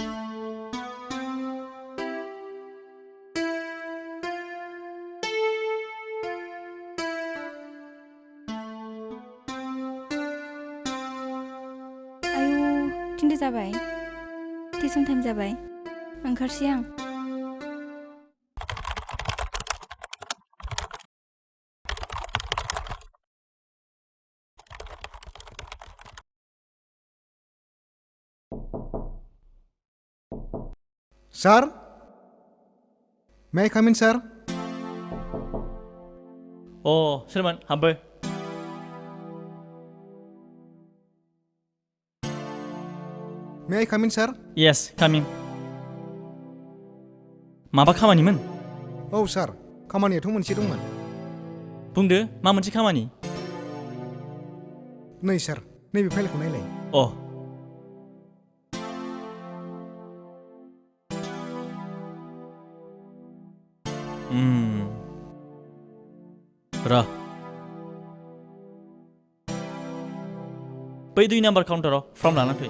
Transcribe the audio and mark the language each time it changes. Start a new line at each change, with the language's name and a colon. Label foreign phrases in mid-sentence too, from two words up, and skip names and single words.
Bodo: आयौ 3टा जाबाय टिउसन टाइम जाबाय ओंखारसै आं
English: Sir? May I come in, sir?
Bodo: सोरमोन हाबबो
English: May I come in, sir? yes coming
Bodo: माबा खामानिमोन औ सार खामानियाथ' मोनसे दंमोन बुंदो मा मोनसे खामानि नै सार नैबे फाइलखौ नायलाय र' बै 2 नाम्बार काउन्टाराव फर्म लानानै फै